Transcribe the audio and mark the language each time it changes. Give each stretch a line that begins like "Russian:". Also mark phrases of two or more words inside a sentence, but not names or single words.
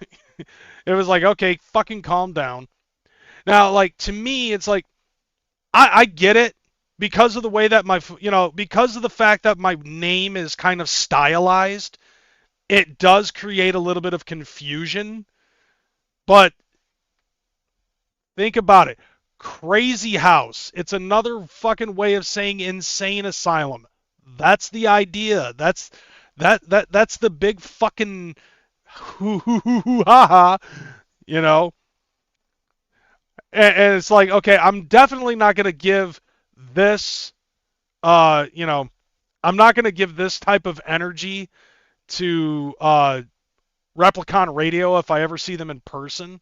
English: It was like, okay, fucking calm down. Now, like, to me, it's like, I get it because of the way that because of the fact that my name is kind of stylized, it does create a little bit of confusion. But think about it. Crazy House. It's another fucking way of saying insane asylum. That's the idea. That's the big fucking hoo hoo hoo hoo ha ha. And it's like, okay, I'm definitely not gonna give this I'm not gonna give this type of energy to Replicon Radio if I ever see them in person.